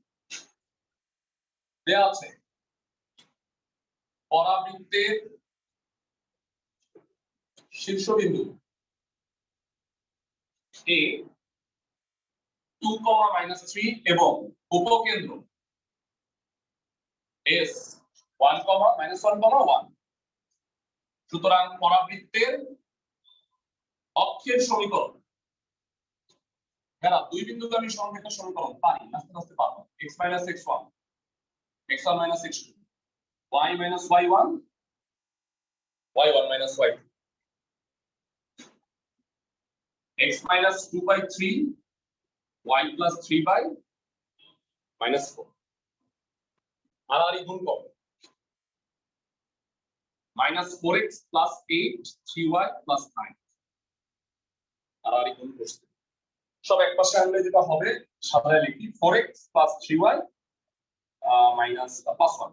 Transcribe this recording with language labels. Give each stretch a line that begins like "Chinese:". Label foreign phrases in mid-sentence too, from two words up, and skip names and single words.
Bangla: দেয়া আছে পরাবৃত্তের শীর্ষবিন্দু A 2, -3 এবং উপকেন্দ্র S 1, -1, 1। সুতরাং পরাবৃত্তের অক্ষের সমীকরণ, যারা দুই বিন্দুগামী সরলরেখার সমীকরণ পারি আস্তে আস্তে পারবো। x - x1, x1 - x2, y - y1, y1 - y2, x - 2/3, y + 3/-4। আর এই গুণ করো -4x + 8, 3y + 9। আর এই গুণ করতে সব এক পাশে আনলে যেটা হবে সাজায় লিখি 4x + 3y -+1।